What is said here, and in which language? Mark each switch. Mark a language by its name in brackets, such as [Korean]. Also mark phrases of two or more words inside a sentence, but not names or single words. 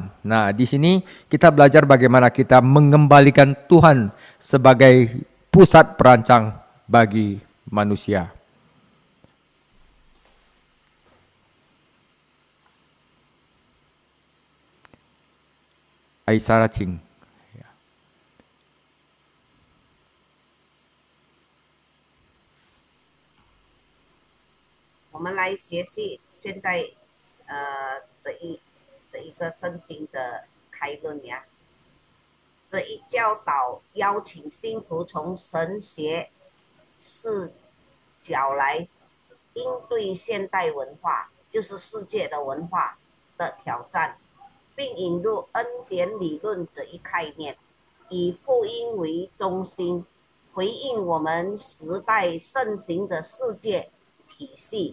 [Indonesian] Nah, di sini kita belajar bagaimana kita mengembalikan Tuhan sebagai pusat perancang bagi manusia. Aisyah Ching. [Chinese] 我们来学习现在这一个圣经的开论呀。这一教导邀请信徒从神学视角来应对现代文化，就是世界的文化的挑战，并引入恩典理论这一概念，以福音为中心，回应我们时代盛行的世界体系。